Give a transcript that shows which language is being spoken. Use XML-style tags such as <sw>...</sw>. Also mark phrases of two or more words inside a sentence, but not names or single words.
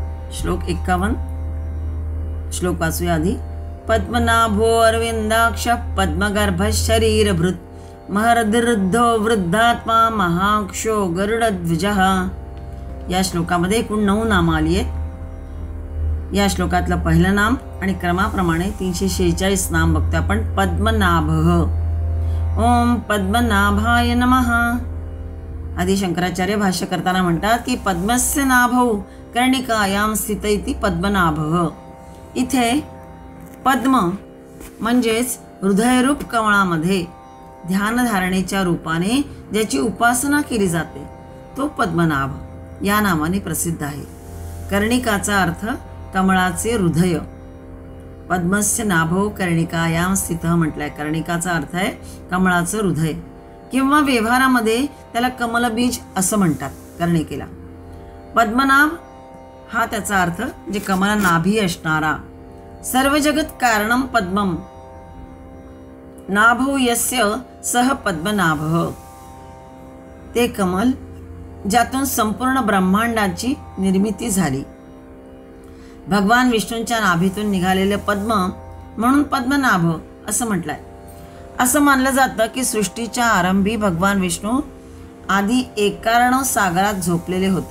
<mr>श्लोक 51. श्लोक वाचूया आधी.</mr> <sa>पद्मनाभो अरविंदाक्ष पद्मगर्भ शरीरभृत महर्दृद्धो वृद्धात्मा महाक्षो गरुडध्वजः.</sa> <mr>या श्लोकामध्ये एकूण 9 नामं आली आहेत. या श्लोकातलं पहिलं नाम आणि क्रमाप्रमाणे 346 नाम बघतो आपण.</mr> <sa>पद्मनाभः. ओम पद्मनाभाय नमः.</sa> <mr>आदि शंकराचार्य भाष्य करताना म्हणतात की</mr> <sa>पद्मस्य नाभौ कर्णिकायां स्थित इति पद्मनाभः.</sa> <mr>इथे पद्म म्हणजेच हृदयरूप कमळामध्ये ध्यानधारणेच्या रूपाने ज्याची उपासना केली जाते तो पद्मनाभ या नावाने प्रसिद्ध आहे. कर्णिकाचा अर्थ कमळाचे हृदय.</mr> <sa>पद्मस्य नाभौ कर्णिकायां स्थित</sa> <mr>म्हटलंय. कर्णिकाचा अर्थ आहे कमळाचं हृदय किंवा व्यवहारामध्ये त्याला कमलबीज असं म्हणतात कर्णिकेला. पद्मनाभ हा त्याचा अर्थ जे कमला नाभी असणारा.</mr> <sa>सर्व जगत कारणम पद्मम नाभौ यस्य सह पद्मनाभः.</sa> <mr>ते कमल ज्यातून संपूर्ण ब्रह्मांडाची निर्मिती झाली. भगवान विष्णूंच्या नाभीतून निघालेले पद्म म्हणून पद्मनाभ असं म्हटलंय. असं मानलं जातं की सृष्टीच्या आरंभी भगवान विष्णू आधी एकार्ण सागरात झोपलेले होते.</mr>